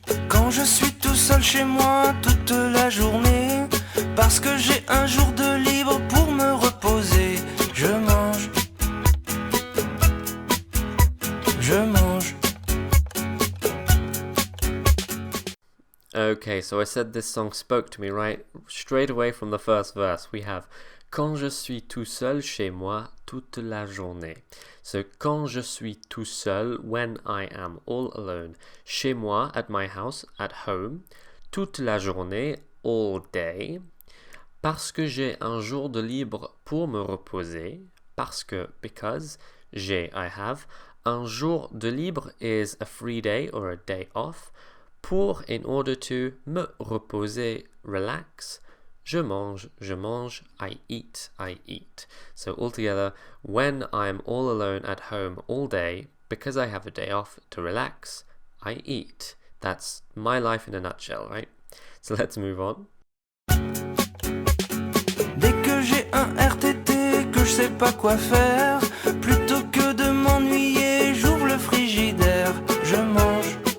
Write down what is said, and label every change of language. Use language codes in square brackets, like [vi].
[fr] Quand je suis tout seul chez moi toute la journée, parce que j'ai un jour de libre pour me reposer, je mange, je mange. [en] Okay, so I said this song spoke to me, right? Straight away from the first verse, we have [fr] quand je suis tout seul chez moi toute la journée. [en] So, [fr] quand je suis tout seul, [en] when I am all alone, [fr] chez moi, [en] at my house, at home, [fr] toute la journée, [en] all day, [fr] parce que j'ai un jour de libre pour me reposer, [en] because, j'ai, I have, [fr] un jour de libre [en] is a free day or a day off, pour, in order to, [fr] me reposer, [en] relax, [fr] je mange, [en] I eat. So altogether, when I'm all alone at home all day, because I have a day off to relax, I eat. That's my life in a nutshell, right? So let's move on. [fr] Dès que j'ai un RTT, que je sais pas quoi faire, plutôt que de m'ennuyer, j'ouvre le frigidaire, je mange.